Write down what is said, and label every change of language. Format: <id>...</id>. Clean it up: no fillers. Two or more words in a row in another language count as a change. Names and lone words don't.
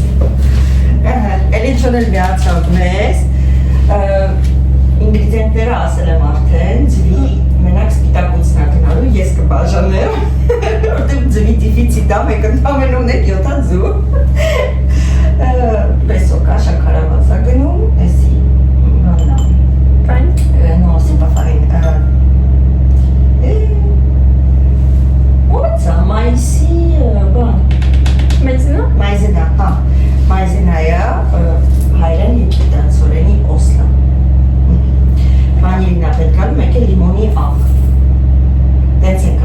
<hy>Էլենչոն էլ միացավ մեզ, ինգրիդիենտները ասել եմ արդեն, ձվի մենակ սպիտակուցն է գնալու, ես կբաժանեմ, որտեղ ձվի դիֆիցիտ է, մեկ ընդամեն ունեք 7 ձու, պեսոկա շաքարավազ է գնում, էսի, բանա,</hy> <fr>no, c'est pas farine,</fr> <hy>ո՞նց է, մայիսի, բան, մայզենա, մայզենայա, հայրեն եգիպտացորենի օսլա, վանիլին է պետք գալու, մեկ է լիմոնի աղ, դենց</hy>